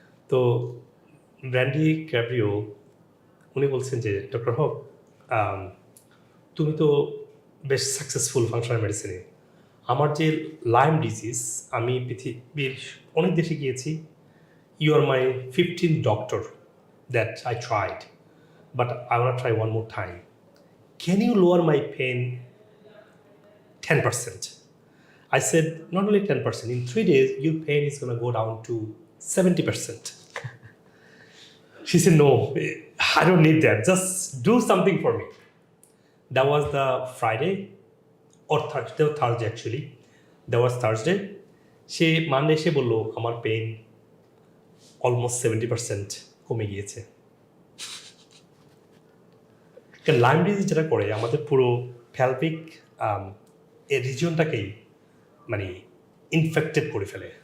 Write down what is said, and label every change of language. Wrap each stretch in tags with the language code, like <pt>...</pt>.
<bn>তো brandy Cabrio উনি বলছেন যে ডক্টর হক, তুমি তো বেশ সাকসেসফুল ফাংশনাল মেডিসিনে, আমার যে লাইম ডিজিজ, আমি পৃথিবীর অনেক দেশে গিয়েছি,</bn> <en>you are my 15th doctor that I tried, but I want to try one more time. Can you lower my pain 10%? I said, not only 10%, in 3 days, your pain is going to go down to 70%. She said, no, I don't need that. Just do something for me. That was the Friday, or Thursday actually. That was Thursday. She Monday she</en> <bn>বললো আমার pain almost 70% কমে গিয়েছে। Lyme disease যেটা করে আমাদের পুরো ফ্যালপিক এই রিজিয়নটাকেই মানে ইনফেক্টেড করে ফেলে।</bn>